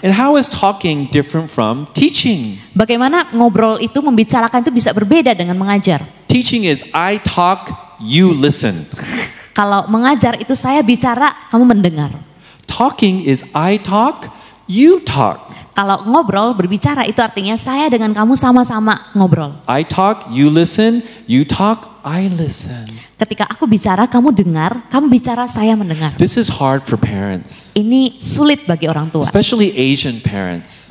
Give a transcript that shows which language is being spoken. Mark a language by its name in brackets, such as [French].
[English] And how is talking different from teaching? [Indonesian] Bagaimana ngobrol itu, membicarakan itu bisa berbeda dengan mengajar. [English] Teaching is I talk, you listen. [Indonesian] Kalau mengajar itu saya bicara, kamu mendengar. [English] Talking is I talk, you talk. [Indonesian] Kalau ngobrol, berbicara itu artinya saya dengan kamu sama-sama ngobrol. [English] I talk, you listen, you talk, I listen. [Indonesian] Ketika aku bicara, kamu dengar, kamu bicara, saya mendengar. [English] This is hard for parents, [Indonesian] Ini sulit bagi orang tua. [English] especially Asian parents.